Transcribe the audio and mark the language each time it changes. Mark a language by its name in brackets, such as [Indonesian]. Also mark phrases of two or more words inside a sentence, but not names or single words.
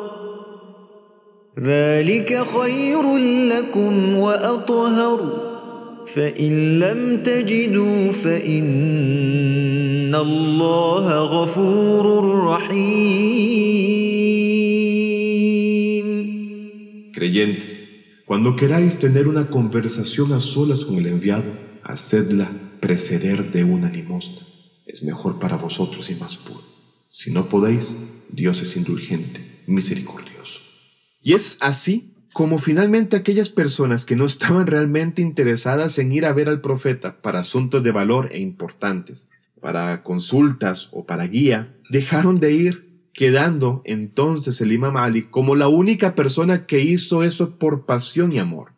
[Arabic] ذلك خير لكم وأطهر فإن لم تجدوا فإن الله غفور رحيم. [Spanish] Creyentes, cuando queráis tener una conversación a solas con el enviado, hacedla preceder de una limosna. Es mejor para vosotros y más puro. Si no podéis, Dios es indulgente, misericordioso. Y es así como finalmente aquellas personas que no estaban realmente interesadas en ir a ver al profeta para asuntos de valor e importantes, para consultas o para guía, dejaron de ir, quedando entonces el Imam Ali como la única persona que hizo eso por pasión y amor.